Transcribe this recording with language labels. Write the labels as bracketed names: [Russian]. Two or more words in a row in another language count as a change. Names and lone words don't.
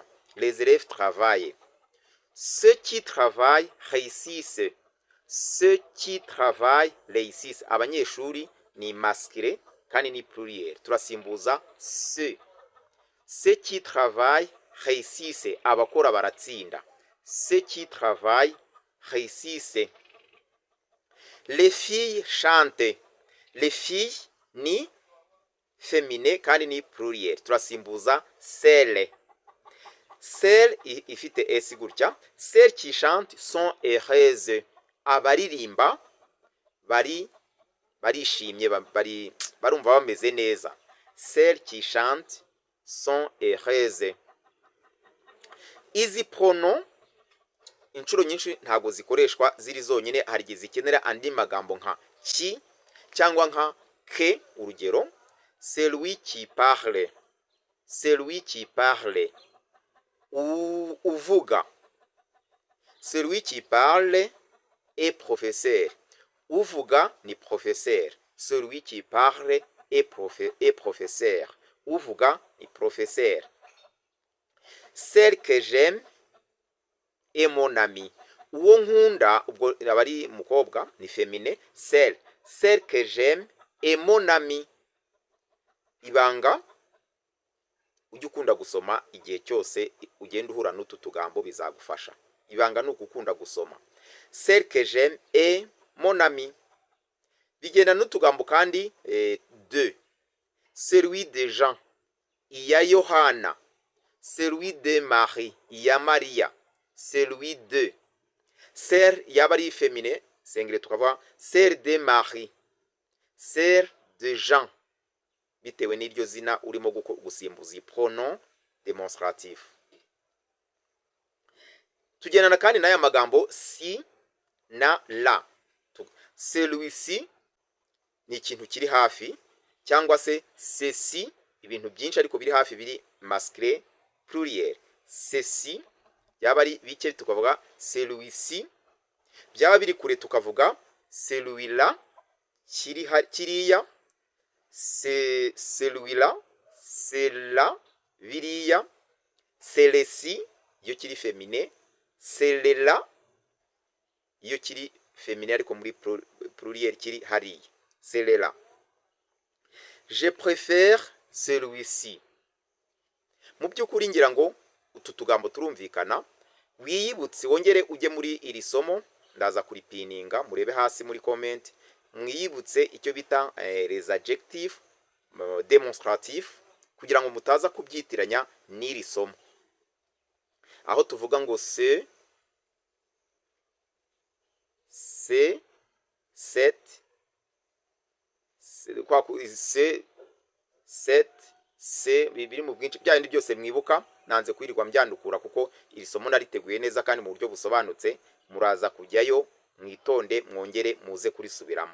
[French] Les élèves travaillent. Ceux qui travaillent réussissent. Ceux qui travaillent réussissent. [Kinyarwanda] Abanyeshuri ni masculine kandi ni pluriel. Turasimbuza ce. [French] Ceux qui travaillent réussissent. [Kinyarwanda] Abakora baratsinda. [French] Ceux qui travaillent réussissent. Les filles chantent. Les filles [Kinyarwanda] ni féminin kandi ni pluriel. Turasimbuza celle. Celle ifite s gutya. [French] Celles qui chantent sont heureuses. [Kinyarwanda] Abaririmba barishimye, barumva bameze neza. [French] Celles qui chantent sont heureuses. [Kinyarwanda] Izi pronom inshuro nyinshi ntabwo zikoreshwa ziri zonyine, hari igihe zikenera andi magambo nka ki cyangwa nka ke. Urugero, [French] celui qui parle. Celui qui parle. [Kinyarwanda] Uvuga. [French] Celui qui parle est professeur. [Kinyarwanda] Uvuga ni professeur. [French] Celui qui parle est professeur. [Kinyarwanda] Uvuga ni professeur. [French] Celle que j'aime est mon ami. [Kinyarwanda] Uwo nkunda, ubwo abari mukobwa ni féminin. [French] Celle que j'aime est mon ami. [Kinyarwanda] Ibanga ujye ukunda gusoma igihe cyose ugenda uhura n'utu tugambo bizagufasha. Ibanga ni ukukunda gusoma. [French] Celle que j'aime est mon ami. [Kinyarwanda] Bigenda n'utugambo kandi de. [French] Celui de Jean. [Kinyarwanda] Iya Yohana. [French] Celui de Marie. [Kinyarwanda] Iya Maria. [French] Celui de. [Kinyarwanda] Sœur yaba ari [French] féminin singulier [Kinyarwanda] tukavuga [French] sœur de Marie. Sœur de Jean. [Kinyarwanda] Bitewe n'iryo zina urimo gusimbuza [French] pronom demonstratif. [Kinyarwanda] Tugendana kandi n'aya magambo si na la. Celui-ci ni ikintu kiri hafi, cyangwa se ceci ibintu byinshi ariko biri hafi biri [French] masculine pluriel. [Kinyarwanda] Ceci yaba ari bike tukavuga celui-ci, byaba biri kure tukavuga celui-là, kiriya, [French] c'est celui-là, c'est là, [Kinyarwanda] biriya, celle-ci iyo kiri féminin, celle-là iyo kiri féminin ariko muri pluriel kiri hariya, [French] celle-là. Je préfère celui-ci. [Kinyarwanda] Mu by'ukuri ngira ngo utu tugambo turumvikana. Wiyibutse wongere ujye muri iri somo, ndaza kuripininga murebe hasi muri comment. Mwiyibutse icyo bita [French] les adjectifs démonstratifs [Kinyarwanda] kugira ngo mutaza kubyitiranya n'iri somo. Aho tuvuga ngo C 7 C 7 C biri mu bwinshi bya bindi byose mwibuka, nanze kwirirwa mbyandukura kuko iri somo nariteguye neza kandi mu buryo busobanutse, muraza kujyayo mwitonde mwongere muze kurisubiramo.